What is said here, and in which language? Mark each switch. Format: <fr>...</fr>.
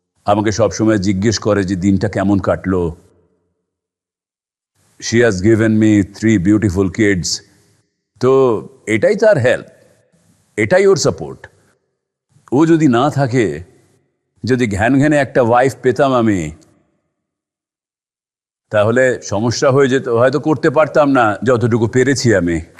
<bn>আমাকে সবসময় জিজ্ঞেস করে যে দিনটা কেমন কাটলো।</bn> <en>She has given me 3 beautiful kids.</en> <bn>তো এটাই তার হেল্প, এটাই ওর সাপোর্ট। ও যদি না থাকে, যদি ঘ্যান ঘ্যানে একটা ওয়াইফ পেতাম আমি, তাহলে সমস্যা হয়ে যেত, হয়তো করতে পারতাম না যতটুকু পেরেছি আমি।</bn>